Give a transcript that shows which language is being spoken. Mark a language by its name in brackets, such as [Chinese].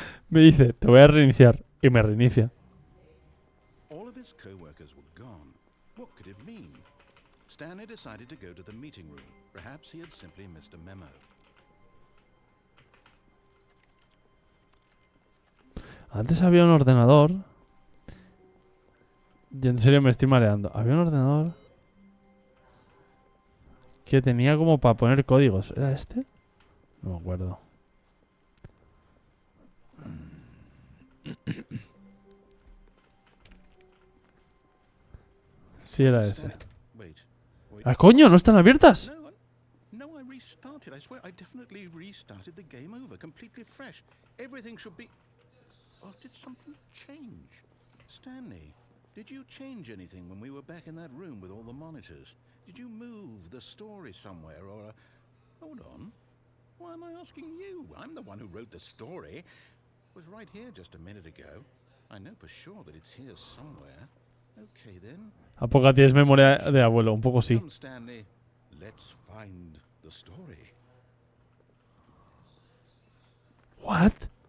[Spanish] Me dice, te voy a reiniciar. Y me reinicia. [English] All of his co-workers were gone. What could it mean? Stanley decided to go to the meeting room. Perhaps he had simply missed a memo. [Spanish] Antes había un ordenador. Y en serio me estoy mareando. Había un ordenador que tenía como para poner códigos. ¿Era este? No me acuerdo. Sí, era ese. [English] Wait. [Spanish] ¡Ah, coño! ¡No están abiertas! [English] No, I restarted. I swear, I definitely restarted the game over, completely fresh. Everything should be. Oh, did something change? Stanley, did you change anything when we were back in that room with all the monitors? Did you move the story somewhere or? Hold on. Why am I asking you? I'm the one who wrote the story. It was right here just a minute ago. I know for sure that it's here somewhere. Okay then. [Spanish] ¿Apoca tienes memoria de abuelo? Un poco sí. [English] Come, Stanley. Let's find the story. ¿What?